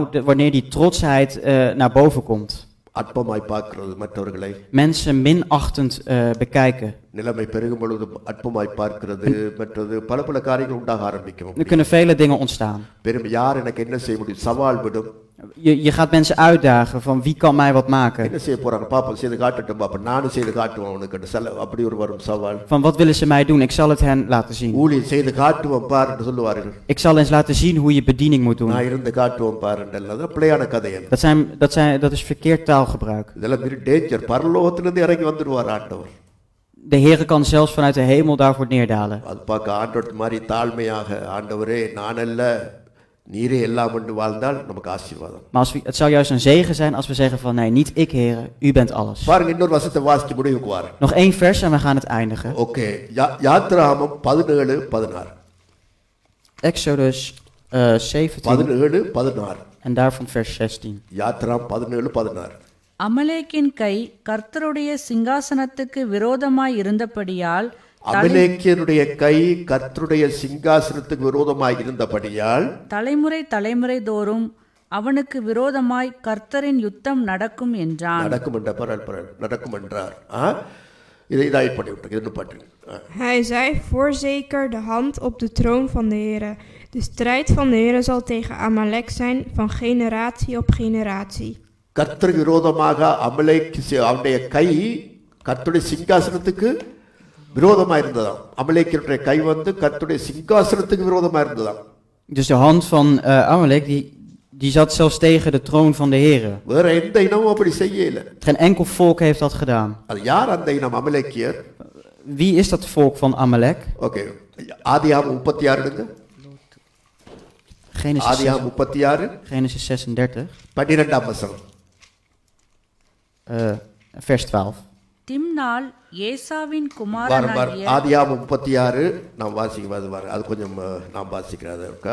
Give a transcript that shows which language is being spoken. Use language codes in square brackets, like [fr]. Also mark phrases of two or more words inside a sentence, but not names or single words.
[nl] Wanneer die trotsheid naar boven komt. Mensen minachtend bekijken. Er kunnen vele dingen ontstaan. Je gaat mensen uitdagen van wie kan mij wat maken. [ta] என்ன செய்ய போறாங்க பாப்போம், செய்து காட்டட்டும் பாப்போம், நானும் செய்து காட்டுவோம் அவனுக்கு சில அப்படி ஒரு வரும் சவால். [nl] Van wat willen ze mij doen? Ik zal het hen laten zien. [ta] ஊழியம் செய்து காட்டுவோம் பாருன்னு சொல்லுவார்கள். [nl] Ik zal eens laten zien hoe je bediening moet doen. [ta] நான் இருந்து காட்டுவோம் பாருன்றல்ல, அது பிள்ளையான கதை. [nl] Dat is verkeerd taalgebruik. [ta] இதெல்லாம் பெரிய டேஞ்சர். பரலோகத்திலிருந்து இறங்கி வந்துடுவார் ஆண்டவர். [nl] De Heer kan zelfs vanuit de hemel daarvoor neerdalen. [ta] அது பார்க்க ஆண்டவர் மாதிரி தாழ்மையாக, ஆண்டவரே நான் அல்ல நீரே எல்லாம் என்று வாழ்ந்தால் நமக்கு ஆசீர்வாதம். [nl] Maar het zou juist een zegen zijn als we zeggen van nee, niet ik Heer, u bent alles. [ta] பாருங்க இன்னொரு வசனத்தை வாசிச்சு முடிவுக்கு வாரு. [nl] Nog 1 vers en we gaan het eindigen. [ta] ஓகே, யாத்ராகமம் 17:16. [nl] Exodus 17 17:16. en daarvan vers 16. [ta] யாத்ராகமம் 17:16. அமலேக்கின் கை கர்த்தருடைய சிங்காசனத்துக்கு விரோதமாய் இருந்தபடியால் அமலேக்கியனுடைய கை கர்த்தருடைய சிங்காசனத்துக்கு விரோதமாய் இருந்தபடியால் தலைமுறை தலைமுறை தோறும் அவனுக்கு விரோதமாய் கர்த்தரின் யுத்தம் நடக்கும் என்றான். நடக்கும் என்ற நடக்கும் என்றார். இதாய் பண்ணி விட்டு இது பாட்டு. [nl] Hij zei, voorzeker de hand op de troon van de Heere. De strijd van de Heere zal tegen Amalek zijn van generatie op generatie. [ta] கர்த்தருக்கு விரோதமாக அவனுடைய கை கர்த்தருடைய சிங்காசனத்துக்கு விரோதமாக இருந்ததாம். அமலேக்கியனுடைய கை வந்து கர்த்தருடைய சிங்காசனத்துக்கு விரோதமாக இருந்ததாம். [nl] Dus de hand van Amalek die zat zelfs tegen de troon van de Heer. [ta] வேற எந்த இனமும் அப்படி செய்யல. [nl] Geen enkel volk heeft dat gedaan. [ta] அது யார் அந்த இனம் அமலேக்கியர்? [nl] Wie is dat volk van Amalek? [ta] ஓகே, ஆதியாகமம் 36 எடுங்க. ஆதியாகமம் 36 [nl] Genesis 36 [ta] 12ஆம் வசனம். [nl] vers 12. [ta] திம்னாள் ஏசாவின் வாரம் குமாரனாகிய ஆதியாகமம் 36 நாம் வாசிக்கிறது வர அது கொஞ்சம் நாம் வாசிக்கிறது இருக்கா.